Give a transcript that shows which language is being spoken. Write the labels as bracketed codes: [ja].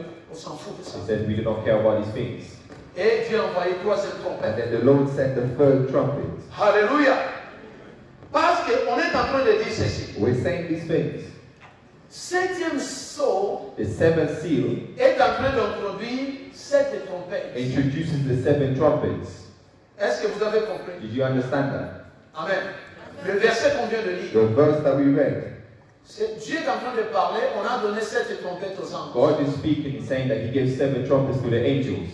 [en] They said, we do not care about these things. And then the Lord sent the third trumpet. Hallelujah. [fr] Parce qu'on est en train de dire ceci. [en] We're saying these things. [fr] Septième sceau, [en] the seventh seal, [fr] est en train d'introduire sept trompettes. [en] Introduces the seven trumpets. [fr] Est-ce que vous avez compris? [en] Did you understand that? Amen. [fr] Le verset qu'on vient de lire. [en] The verse that we read. [fr] Dieu est en train de parler, on a donné sept trompettes aux anges. [en] God is speaking, saying that He gave seven trumpets to the angels.